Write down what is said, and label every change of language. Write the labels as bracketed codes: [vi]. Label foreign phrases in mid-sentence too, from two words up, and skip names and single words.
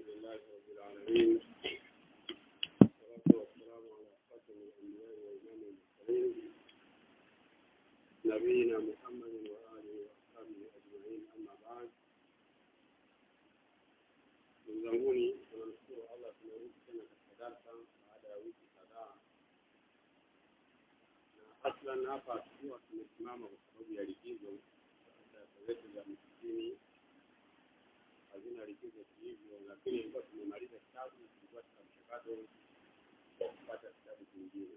[ar] لله رب العالمين والصلاة والسلام على خاتم الأنبياء وإمام المرسلين نبينا محمد وآله وأصحابه أجمعين. أما بعد، [sw] nzanguni tunamshukuru Allah tumerudi tena katika darasa baada ya wiki kadhaa. Na aslan hapa tukiwa tumesimama kwa sababu ya likizo zetu za msikini hazina likizo hivyo, lakini ilikuwa tumemaliza kitabu, tulikuwa katika mchakato wa kupata kitabu kingine.